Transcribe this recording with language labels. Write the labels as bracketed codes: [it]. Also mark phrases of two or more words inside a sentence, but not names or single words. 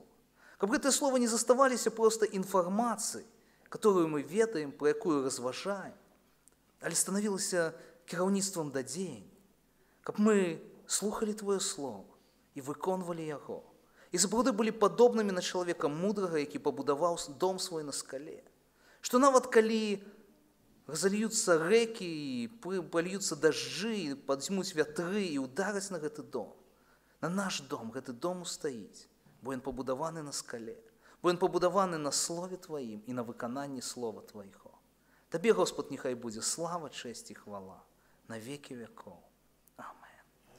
[uk] Щоб це слово не заставалося просто інформацією, яку ми ведаємо, про яку розважаємо, але становилося керівництвом до діянь. Щоб ми слухали Твоє слово і виконували його. І справді були подобними на чоловіка мудрого, який побудував дом свій на скалі. [be] Что нават калі [ru] разольются реки, и польются дожди, [be] и подзьмуць вятры, и удараць на гэты дом. На наш дом гэты дом устаіць, бо ён пабудаваны на скале, бо ён пабудаваны на слове Тваім і на выкананні слова Твайго. Табе, Господ, нехай будзе слава, чэсць і хвала на векі вякоў.